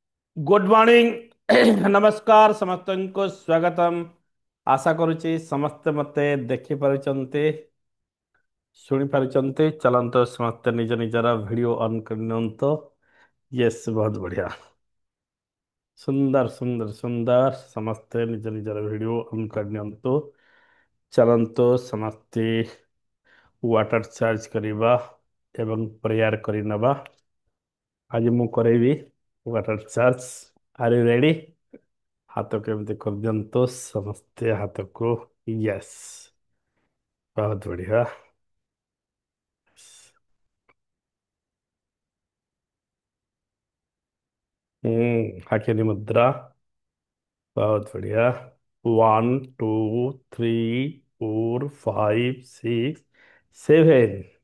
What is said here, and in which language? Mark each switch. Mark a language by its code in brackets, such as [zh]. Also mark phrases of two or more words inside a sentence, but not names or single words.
[en] good morning [or] ନମସ୍କାର ସମସ୍ତଙ୍କୁ ସ୍ୱାଗତମ୍। ଆଶା କରୁଛି ସମସ୍ତେ ମୋତେ ଦେଖି ପାରୁଛନ୍ତି, ଶୁଣି ପାରୁଛନ୍ତି। ଚାଲନ୍ତୁ ସମସ୍ତେ ନିଜ ନିଜର [en] video on [or] କରି ନିଅନ୍ତୁ। ୟେସ୍, ବହୁତ ବଢ଼ିଆ। ସୁନ୍ଦର ସୁନ୍ଦର ସୁନ୍ଦର। ସମସ୍ତେ ନିଜ ନିଜର [en] video on [or] କରି ନିଅନ୍ତୁ। ଚାଲନ୍ତୁ ସମସ୍ତେ [en] water charge [or] କରିବା ଏବଂ ପ୍ରେୟାର କରି ନେବା। ଆଜି ମୁଁ କରେଇବି [en] water charge. are you ready? [or] ହାତକୁ ଏମିତି କରିଦିଅନ୍ତୁ ସମସ୍ତେ ହାତକୁ। ୟେସ୍, ବହୁତ ବଢିଆ। [hi] हाथ मुद्रा, बहुत बढ़िया। [or] 1 2 3 4 5 6 7।